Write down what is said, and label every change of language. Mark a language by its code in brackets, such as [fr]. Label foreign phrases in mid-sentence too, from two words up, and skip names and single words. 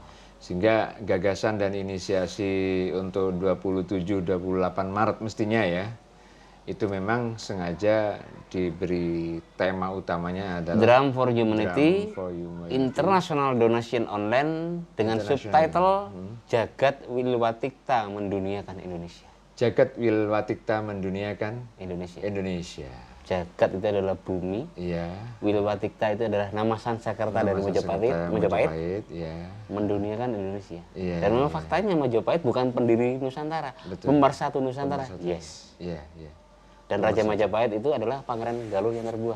[id] Sehingga gagasan dan inisiasi untuk 27-28 Maret mestinya ya, itu memang sengaja diberi tema utamanya adalah Drum for Humanity, Drum for Humanity. International Donation Online dengan subtitle Jagat Wilwatikta Menduniakan Indonesia. Jagat Wilwatikta Menduniakan Indonesia. Indonesia. Jagat itu adalah bumi, Iya. Wilwatikta itu adalah nama Sansekerta dari Majapahit, Majapahit, ya. menduniakan Indonesia. Iya, Dan memang faktanya Majapahit bukan pendiri Nusantara, Betul. pemersatu Nusantara. Yes. Iya, iya. Dan Raja Majapahit itu adalah Pangeran Galuh yang terbuang.